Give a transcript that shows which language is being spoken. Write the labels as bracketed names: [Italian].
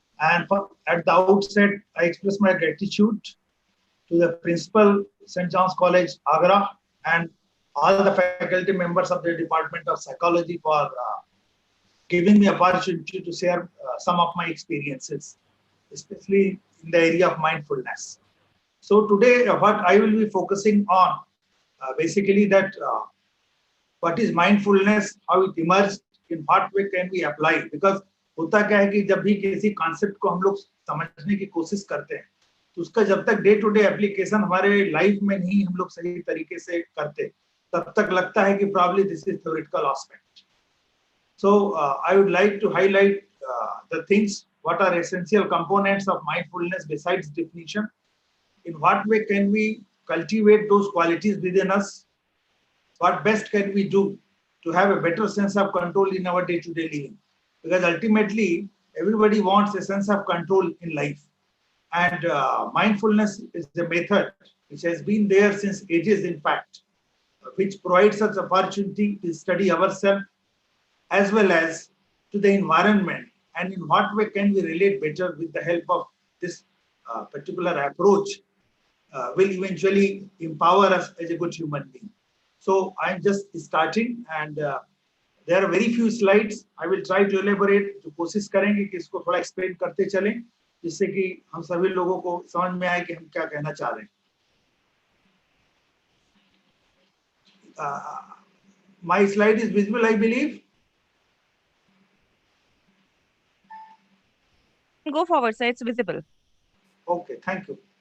[English] And at the outset, I express my gratitude to the principal, St. John's College, Agra, and all the faculty members of the Department of Psychology for giving me opportunity to share some of my experiences, especially in the area of mindfulness. So today, what I will be focusing on, basically that what is mindfulness, how it emerged, in what way can we apply, because [Hindi] होता क्या है कि जब भी किसी concept को हम लोग समझने की कोशिश करते हैं तो उसका जब तक डे टू डे एप्लीकेशन हमारे लाइफ में नहीं हम लोग सही तरीके से करते तब तक लगता है कि [English] probably this is theoretical aspect. So I would like to highlight the things, what are essential components of mindfulness besides definition, in what way can we cultivate those qualities within us, what best can we do to have a better sense of control in our day-to-day living, because ultimately everybody wants a sense of control in life, and mindfulness is a method which has been there since ages, in fact, which provides us opportunity to study ourselves as well as to the environment, and in what way can we relate better with the help of this particular approach will eventually empower us as a good human being. So I'm just starting, and there are very few slides. I will try to elaborate. [Hindi] जो कोशिश करेंगे कि इसको थोड़ा explain करते चलें, जिससे कि हम सभी लोगों को समझ में आए कि हम क्या कहना चाह रहे हैं. [English] My slide is visible, I believe. Go forward, sir. It's visible. Okay, thank you.